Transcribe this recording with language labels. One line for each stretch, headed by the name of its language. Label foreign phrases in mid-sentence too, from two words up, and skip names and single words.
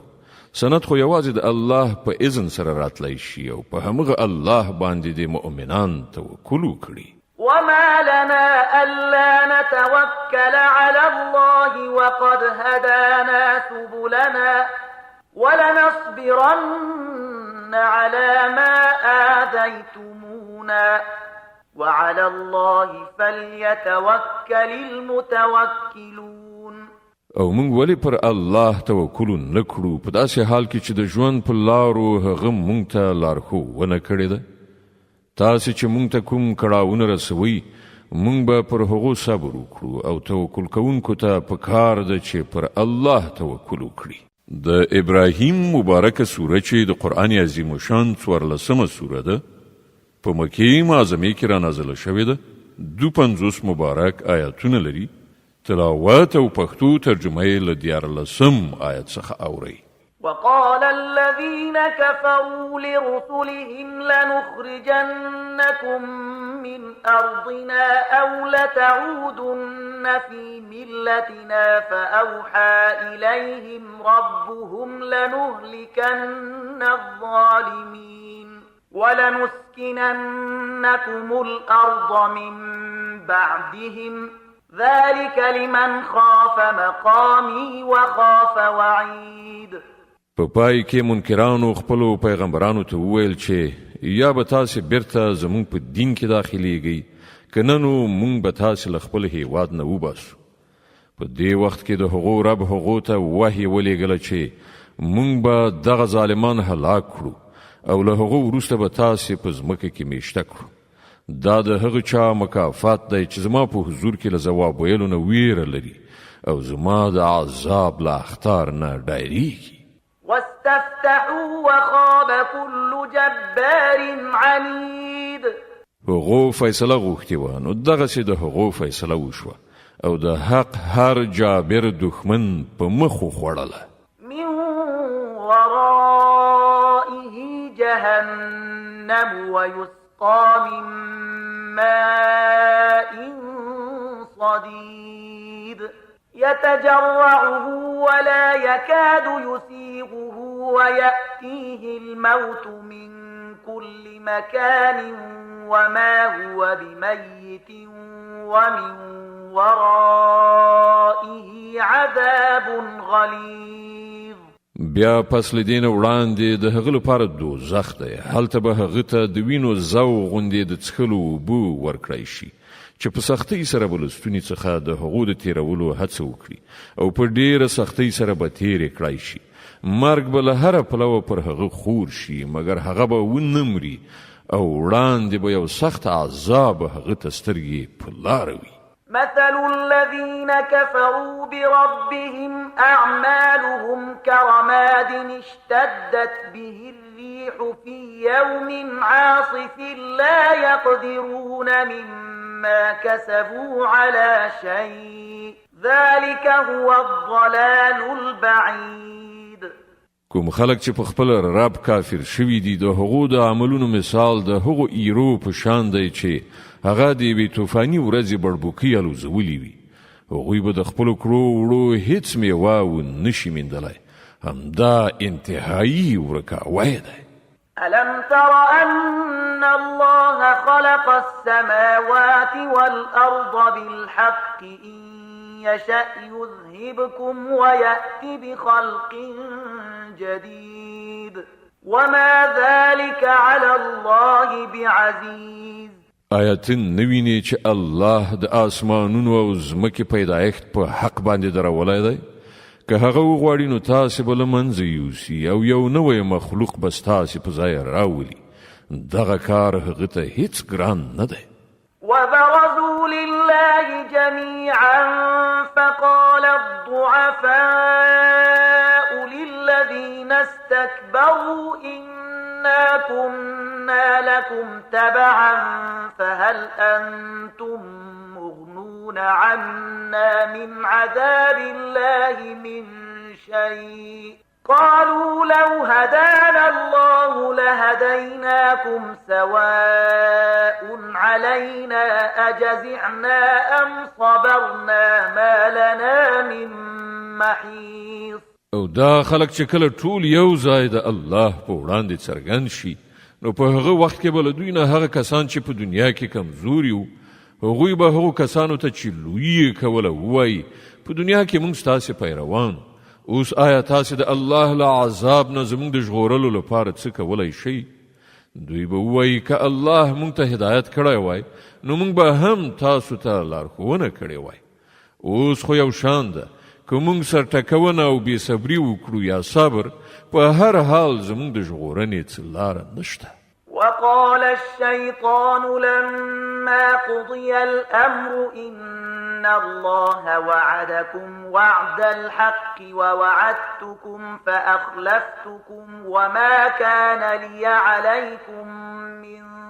Pashto: سند خو یوازې د الله په اذن سره راتلی شي او په همغه الله باندې د مؤمنان توکل وکړي.
Arabic: وما لنا ألا نتوكل على الله وقد هدانا سبلنا ولنصبرن على ما آذيتمونا وعلى الله فليتوكل المتوكلون.
Pashto: او موږ ولې پر الله توکل نه کړو په داسې حال کې چې د ژوند په لارو هغه موږ ته لارښوونه کړې ده؟ تاسې چې موږ ته کوم کړاوونه رسوي موږ به پر هغو صبر وکړو او توکل کوونکو ته پکار ده چې پر الله توکل وکړي. د ابراهیم مبارکه سوره چې د قرآن عظیم شان 14مه سوره ده په مکې معظمې کې را نازله شوې ده. 52 مبارک آیاتونه لري. تلاوت او پښتو ترجمه یې له 14 آیت څخه اورئ.
Arabic: وقال الذين كفروا لرسلهم لنخرجنكم من أرضنا أو لتعودن في ملتنا فأوحى إليهم ربهم لنهلكن الظالمين ولنسكننكم لنسكننكم الأرض من بعدهم ذلك لمن خاف مقامي وخاف وعيد.
Pashto: په پای کې منکرانو خپلو پیغمبرانو ته وویل چې یا به تاسې بیرته زموږ په دین کې داخلیږئ که نه نو موږ به تاسې له خپل هیواد نه وباسو. په دې وخت کې د هغو رب هغو ته وحی ولېږله چې موږ به دغه ظالمان هلاک کړو او له هغو وروسته به تاسې په ځمکه کې میشته کړو. دا د هغه چا مکافات دی چې زما په حضور کې له ځواب ویلو نه ویره لري او زما د عذاب له اخطار نه ډارېږي.
Arabic: واستفتحوا وخاب كل جبار عنيد.
Pashto: هغو فیصله غوښتې وه نو دغسې د هغو فیصله وشوه او د حق هر جابر دښمن په مخ وخوړله.
Arabic: من ورائه جهنم ويسقى من ماء صديد يتجرعه ولا يكاد يسيغه ويأتيه الموت من كل مكان وما هو بميت ومن ورائه عذاب غليظ.
Pashto: بیا پس له دې نه وړاندې د هغه لپاره دوزخ دی. هلته به هغه ته د وینو زو غوندې د څښلو اوبه ورکړی شي چې په سختۍ سره به له ستوني څخه د هغو د تېرولو هڅه وکړي او په ډېره سختۍ سره به تېرې کړی شي. مرګ به له هره پلوه پر هغه خور شي مګر هغه به ونه مري او وړاندې به یو سخت عذاب هغه ته سترګې په لاره وي.
Arabic: مثل الذين كفروا بربهم أعمالهم كرماد اشتدت به الريح في يوم عاصف لا يقدرون مما كسبوا على شيء ذلك هو الضلال البعيد.
Pashto: کوم خلک چې په خپل رب کافر شوي دي د هغو د عملونو مثال د هغو ایرو په شان دی چې هغه د یوې طوفاني ورځې بړبوکۍ الوزولي وي. هغوی به د خپلو کړو وړو هیڅ میوه ونشي میندلی. همدا انتهایی ورکاوی دی.
Arabic: ألم تر أن الله خلق السماوات والأرض بالحق إن يشأ يذهبكم ويأتي بخلق جديد وما ذلك على الله بعزيز.
Pashto: آیت نویني چې الله د آسمانونو او ځمکې پیدایښت په حق باندې درولی دی. که هغه وغواړي نو تاسې به له منځه یوسي او یو نوی مخلوق به ستاسې په ځای راولي. دغه کار هغه ته هیڅ ګران نه دی.
Arabic: وبرزوا لله جميعا فقال الضعفاء للذين استكبروا إنا كنا لكم تبعا فهل أنتم مغنون عنا من عذاب الله من شيء قالوا لو هدانا الله لهديناكم سواء علينا أجزعنا أم صبرنا ما لنا من محيص.
Pashto: او دا خلک چې کله ټول یو ځای د الله په وړاندې څرګند شي نو په هغه وخت کې به له دوی نه هغه کسان چې په دنیا کې کمزوري وو هغوی به هغو کسانو ته چې لوی یې کوله ووایي په دنیا کې موږ ستاسې پیروان اوس آیا تاسې د الله له عذاب نه زموږ د ژغورلو لپاره څه کولی شئ؟ دوی به ووایي که الله موږ ته هدایت کړی وای نو موږ به هم تاسو ته لارښوونه کړې وای. اوس خو یو شان ده که موږ سرټکونه او بېصبري وکړو یا صبر په هر حال زموږ د ژغورنې څه لاره نشته.
Arabic: وقال الشيطان لما قضي الأمر إن الله وعدكم وعد الحق ووعدتكم فأخلفتكم وما كان لي عليكم من